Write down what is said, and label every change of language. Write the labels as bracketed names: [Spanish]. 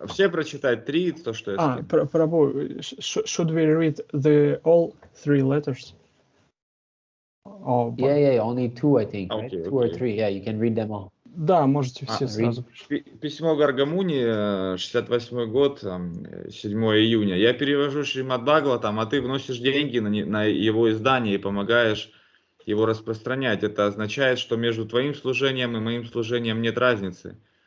[Russian] Все прочитать 3, то, что я скинул. [English] Prabhu, should we read all 3 letters? Yeah, only 2, I think, right? Okay, 2 or 3, yeah, you can read them all. [Russian] Да, можете все сразу. Письмо Гаргамуни, 68 год, 7 июня. Я перевожу Шримад Бхагаватам, а ты вносишь деньги на его издание и помогаешь его распространять. Это означает, что между твоим служением и моим служением нет разницы.